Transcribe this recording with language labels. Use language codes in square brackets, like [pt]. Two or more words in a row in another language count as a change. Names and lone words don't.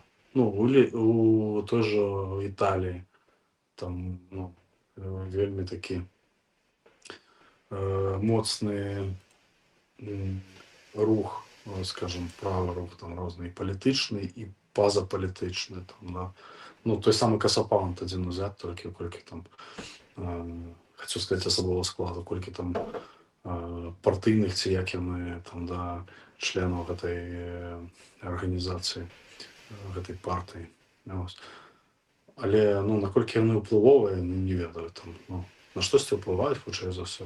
[be] Ну, у той жа Італіі, там, ну, вельмі такі моцны рух, скажем, правы рух, там, розны і палітычны, і пазапалітычны, там, да. [uk] ну, [ru] той самый [uk] Касапаунт один узяти, тільки колькі там, хочу сказати, особового складу, [be] колькі там партийних ці, як яны там, да, членаў гэтай арганізацыі, гэтай партыі. Ось. Але, ну, наколькі яны ўплывовыя, ну, не ведаю, там, ну, на штосьці ўплываюць, хутчэй за ўсё.